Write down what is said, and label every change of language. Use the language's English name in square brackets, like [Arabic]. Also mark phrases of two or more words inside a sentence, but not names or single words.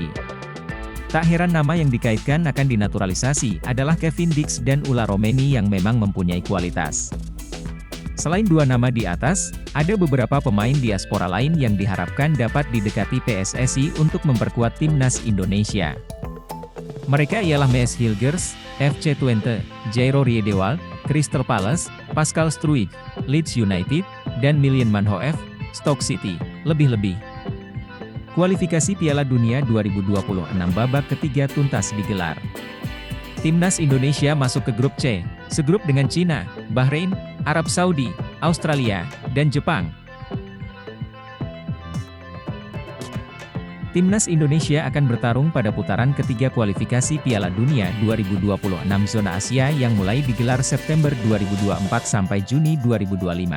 [Indonesian] Tak heran nama yang dikaitkan akan dinaturalisasi adalah Kevin Dix dan Ula Romeni yang memang mempunyai kualitas. Selain dua nama di atas, ada beberapa pemain diaspora lain yang diharapkan dapat didekati PSSI untuk memperkuat timnas Indonesia. Mereka ialah Mees Hilgers, FC Twente, Jairo Riedewald, Crystal Palace, Pascal Struijk, Leeds United, dan Milian Manhoef, Stoke City, lebih-lebih. Kualifikasi Piala Dunia 2026 babak ketiga tuntas digelar. Timnas Indonesia masuk ke grup C, segrup dengan Cina, Bahrain, Arab Saudi, Australia, dan Jepang. Timnas Indonesia akan bertarung pada putaran ketiga kualifikasi Piala Dunia 2026 zona Asia yang mulai digelar September 2024 sampai Juni 2025.